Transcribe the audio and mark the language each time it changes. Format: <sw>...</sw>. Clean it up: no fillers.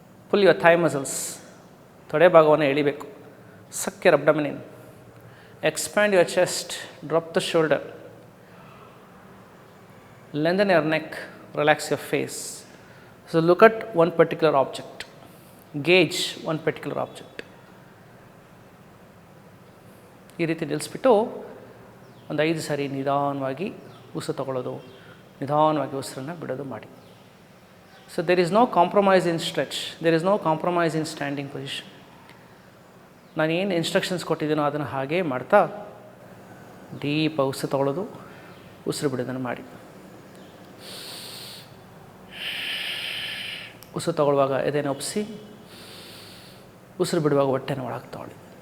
<en>pull your thigh muscles,</en> <kn>ತೊಡೆ ಭಾಗವನ್ನು ಎಳಿಬೇಕು.</kn> <en>Suck your abdomen, expand your chest, drop the shoulder, lengthen your neck, relax your face. So look at one particular object, gaze one particular object.</en> <kn>ಈ ರೀತಿ ನಿಲ್ಲಿಸ್ಬಿಟ್ಟು ಒಂದು 5 ಸಾರಿ ನಿಧಾನವಾಗಿ ಉಸಿರು ತಗೊಳ್ಳೋದು, ನಿಧಾನವಾಗಿ ಉಸಿರನ್ನು ಬಿಡೋದು ಮಾಡಿ.</kn> <en>So there is no compromise in stretch, there is no compromise in standing position.</en> <kn>ನಾನು ಏನು ಇನ್ಸ್ಟ್ರಕ್ಷನ್ಸ್ ಕೊಟ್ಟಿದ್ದೀನೋ ಅದನ್ನು ಹಾಗೇ ಮಾಡ್ತಾ ಡೀಪಾಗಿ ಉಸಿರು ತಗೊಳ್ಳೋದು, ಉಸಿರು ಬಿಡೋದನ್ನು ಮಾಡಿ. ಉಸಿರು ತಗೊಳ್ಳುವಾಗ ಎದೆನ ಒಪ್ಪಿಸಿ, ಉಸಿರು ಬಿಡುವಾಗ ಹೊಟ್ಟೆನ ಒಳಗೆ ತಗೊಳ್ಳಿ.</kn>